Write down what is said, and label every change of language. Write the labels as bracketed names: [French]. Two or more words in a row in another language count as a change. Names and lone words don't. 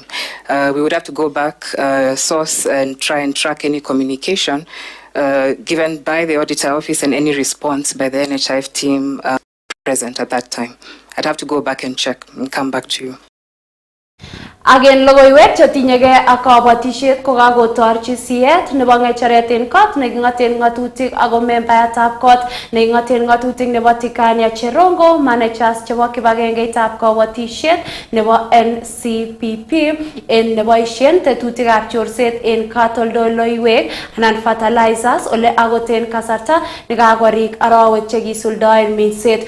[English] We would have to go back, source, and try and track any communication given by the auditor office and any response by the NHIF team present at that time. I'd have to go back and check and come back to you. [Kalenjin] Agen logoiwek chetinyegei ak kabatishet ko kakotorchi siyet nebo ngecheret en kot nekingaten ngatutik ako membayatab kot nekingaten ngatutik nebo Tikania Cherongo managers chebo kibagengeitab kabatishet nebo NCPP en neboishen tetutikab chorset en katoldoleiwek anan fertilizers ole akot en kasarta nekakorik arawek chekisuldaen minset.